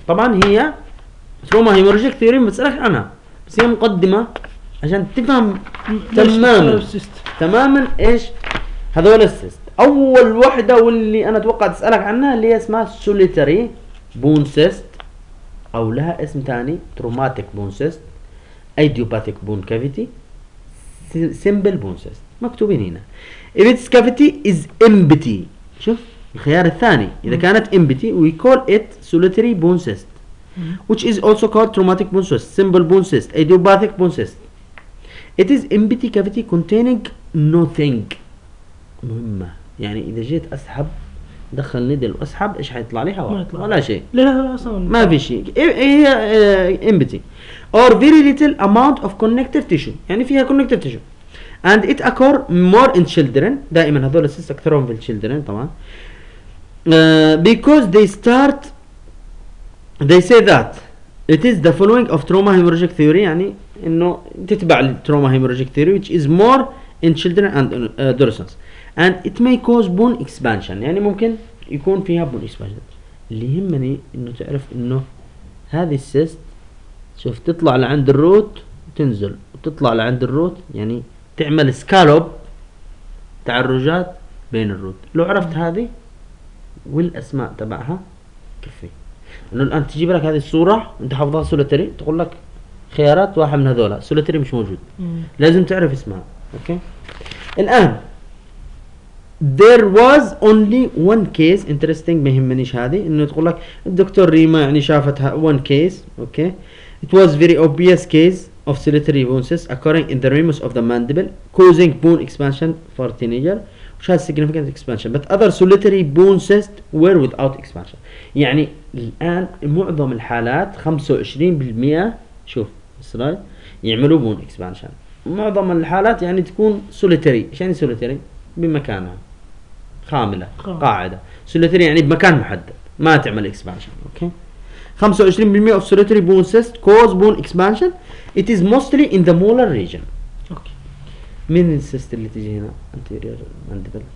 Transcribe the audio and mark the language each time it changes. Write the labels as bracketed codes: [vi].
[ar] طبعا هي تروما هيموراجيك ثيوري ما بتسالك عنها، بس هي مقدمه عشان تفهم تماما تماما ايش هذول السيست. اول واحده واللي انا اتوقع تسالك عنها اللي هي اسمها سوليتري بون سيست، او لها اسم ثاني تروماتيك بون سيست، ايديوباتيك بون كافيتي، سيمبل بون سيست. مكتوبين هنا [en] if its cavity is empty، [ar] شوف الخيار الثاني، اذا كانت [en] empty we call it solitary bone cyst. which is also called traumatic bone cyst, simple bone cyst, idiopathic bone cyst. It is empty cavity containing nothing. [ar] مهمة. يعني إذا جيت أسحب دخل نيدل وأسحب إيش حيطلع لي هواء؟ ولا شيء. لا أصلاً. ما في شيء. هي empty. [en] Or very little amount of connective tissue. [ar] يعني فيها connective tissue. [en] And it occur more in children. [ar] دائما هذول السيس أكثرهم في الشيلدرن طبعا. [en] Because they start they say that it is the following of trauma hemorrhagic theory. يعني انه تتبع trauma hemorrhagic theory which is more in children and adolescents. And it may cause bone expansion. [ar] يعني ممكن يكون فيها bone expansion. اللي يهمني انه تعرف انه هذه السيس شوف تطلع لعند الروت تنزل وتطلع لعند الروت يعني تعمل سكالوب تعرجات بين الروت. لو عرفت هذه والاسماء تبعها كفي. انه الان تجيب لك هذه الصوره انت حافظها سولتري تقول لك خيارات واحد من هذولا سولتري مش موجود. لازم تعرف اسمها. اوكي الان [en] there was only one case interesting. [ar] مهمنيش هذه انه تقول لك الدكتور ريما يعني شافتها [en] one case. Okay it was very obvious case of solitary bone cyst occurring in the ramus of the mandible causing bone expansion for teenager which has significant expansion but other solitary bone cyst were without expansion. [ar] يعني الان معظم الحالات 25% شوف اسرائيل يعملوا bone expansion. معظم الحالات يعني تكون solitary. ايش يعني solitary؟ بمكانها خامله قاعده. solitary يعني بمكان محدد ما تعمل expansion. [en] Okay 25% of solitary bone cyst cause bone expansion. It is mostly in the molar region. Okay. [ar] من السيست اللي تجي هنا anterior mandible.